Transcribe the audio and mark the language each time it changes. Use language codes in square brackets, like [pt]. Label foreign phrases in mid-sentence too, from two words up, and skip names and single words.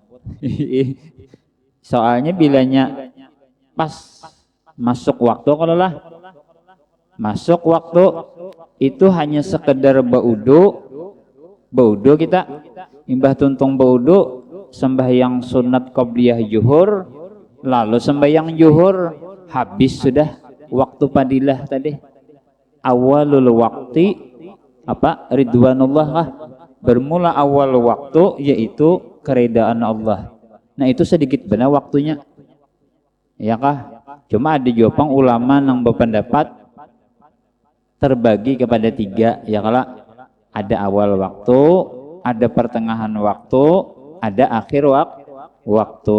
[bjn] Soalnya bilanya pas masuk waktu, kalau lah masuk waktu itu hanya sekedar baudu kita imbah tuntung baudu, sembahyang sunat qobliyah zuhur, lalu sembahyang zuhur habis sudah waktu padilah tadi. [ar] Awalul waktu [id] apa? Ridwanullah kah? Bermula awal waktu yaitu keridaan Allah. Nah, itu sedikit benar waktunya. Ya kah? Cuma ada jawaban ulama yang berpendapat terbagi kepada 3. Ya kalau ada awal waktu, ada pertengahan waktu, ada akhir waktu.